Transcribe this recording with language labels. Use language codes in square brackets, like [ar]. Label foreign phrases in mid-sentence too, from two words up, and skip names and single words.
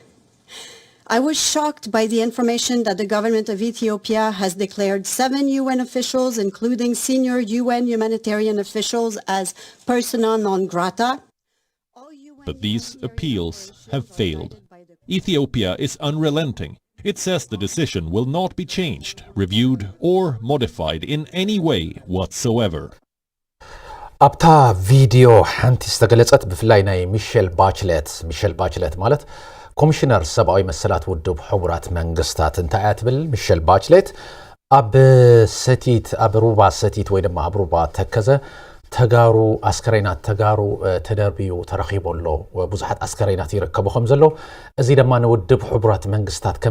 [en] I was shocked by the information that the government of Ethiopia has declared 7 UN officials, including senior UN humanitarian officials, as persona non grata. But these appeals have failed. Ethiopia is unrelenting. It says the decision will not be changed, reviewed, or modified in any way whatsoever. [ti] ኣብታ ቪዲዮ ሓንቲ ዝተገለጸት ብፍላይ ናይ ሚሼል ባችሌት ማለት ኮሚሽነር ሰብአዊ መሰላት ውድብ ሕቡራት መንግስታት እንታይ ትብል ሚሼል ባችሌት ኣብ ሩባ ሰቲት ወይ ድማ ኣብ ሩባ ተከዘ ተጋሩ አስከሬናት ተጋሩ ተደርቢዩ ተረኺቦሎ ብዙሓት አስከሬናት ይርከቡ ከም ዘሎ እዚ ድማ ንውድብ ሕቡራት መንግስታት ከም